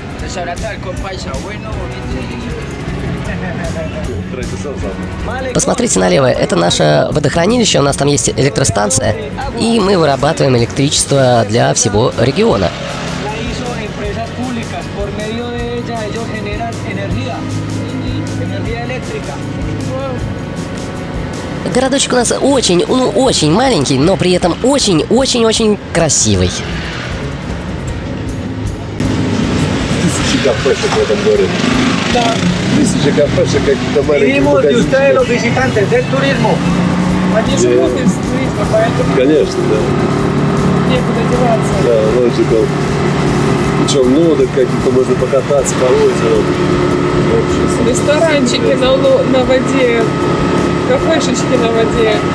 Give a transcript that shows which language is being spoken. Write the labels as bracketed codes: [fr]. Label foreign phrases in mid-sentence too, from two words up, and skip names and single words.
[es] restaurante Halcón Paisa, bueno, bonito. [ru] Посмотрите налево, это наше водохранилище, у нас там есть электростанция, и мы вырабатываем электричество для всего региона. [es] La hizo empresas públicas, por medio de ella ellos generan energía eléctrica. [ru] Городочек у нас очень маленький, но при этом очень красивый. Тысячи кафешек в этом городе. Да. Тысячи кафешек, какие-то маленькие [es] Vivimos de [ru] магазинчики. [es] ustedes los visitantes del turismo. [ru] Они живут из туризма, поэтому Конечно, да. некуда деваться. Да, логика. Причем лодок каких-то можно покататься по озеру. Вообще, Ресторанчики на воде, кафешечки на воде.